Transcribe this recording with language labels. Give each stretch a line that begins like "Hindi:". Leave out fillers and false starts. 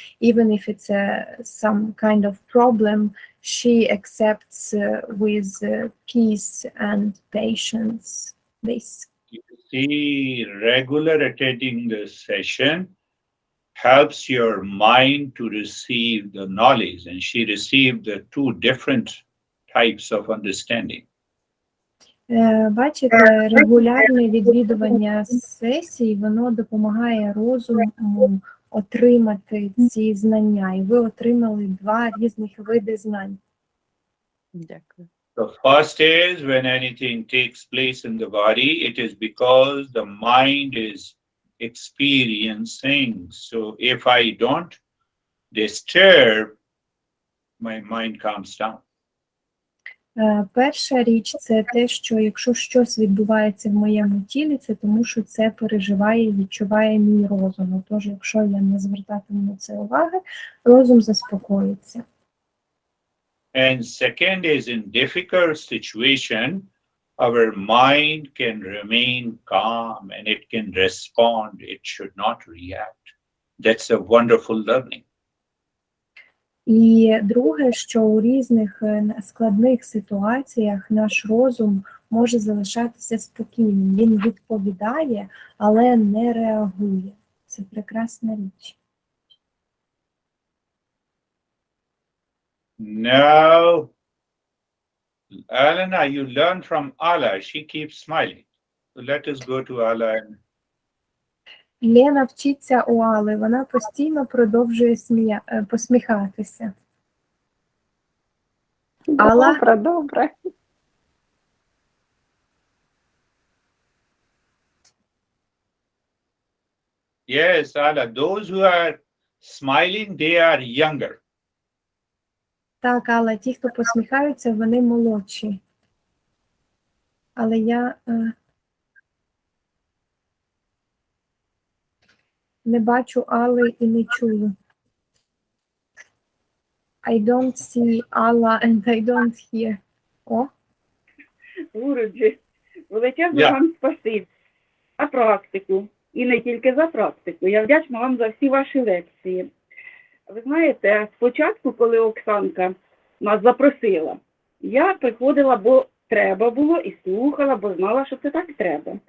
English: Even if it's some kind of problem, she accepts with peace and patience this. You see, regular attending the session helps your mind to receive the knowledge, and she received the two different types of understanding.
Ukrainian: Бачите, регулярне відвідування сесій, воно допомагає розуму отримати ці знання, і ви отримали два різних види знань. Дякую.
English: The first is when anything takes place in the body, it is because the mind is experiencing. So if I don't disturb, my mind calms down.
Ukrainian: Перша річ – це те, що якщо щось відбувається в моєму тілі, це тому, що це переживає і відчуває мій розум. Тож, якщо я не звертатиму на це уваги, розум заспокоїться.
English: And second is in difficult situation, our mind can remain calm and it can respond. It should not react. That's a wonderful learning.
Ukrainian: І друге, що у різних складних ситуаціях наш розум може залишатися спокійним. Він відповідає, але не реагує. Це прекрасна річ.
English: Now, Alana, you learn from Allah. She keeps smiling. So let us go to Allah.
Ukrainian: Лена вчиться у Алли, вона постійно продовжує посміхатися. Алла? Добре.
English: Yes, Allah, those who are smiling, they are younger.
Ukrainian: Так, але ті, хто посміхаються, вони молодші. Але я не бачу Алли і не чую.
English: I don't see Allah and I don't hear. О,
Ukrainian: Гуруджі, величезне Я. вам спасибі за практику. І не тільки за практику. Я вдячна вам за всі ваші лекції. Ви знаєте, спочатку, коли Оксанка нас запросила, я приходила, бо треба було, і слухала, бо знала, що це так треба.